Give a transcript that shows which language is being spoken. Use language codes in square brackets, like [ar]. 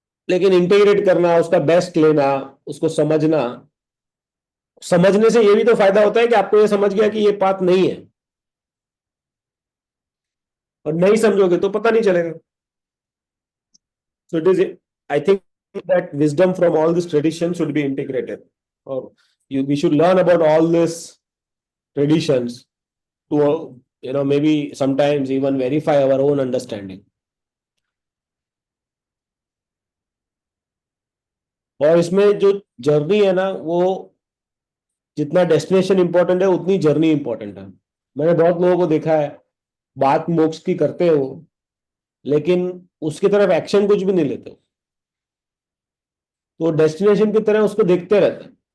[hi] लेकिन इंटीग्रेट करना, उसका बेस्ट लेना, उसको समझना, समझने से ये भी तो फायदा होता है कि आपको ये समझ गया कि ये बात नहीं है। और नहीं समझोगे तो पता नहीं चलेगा। [en] So it is, I think that wisdom from all this tradition should be integrated, or we should learn about all this traditions to maybe sometimes even verify our own understanding. [hi] और इसमें जो जर्नी है ना, वो जितना destination important है उतनी journey important है। मैंने बहुत लोगों को देखा है, बात मोक्ष की करते हो लेकिन उसकी तरफ एक्शन कुछ भी नहीं लेते हो, तो डेस्टिनेशन की तरह उसको देखते रहते हैं।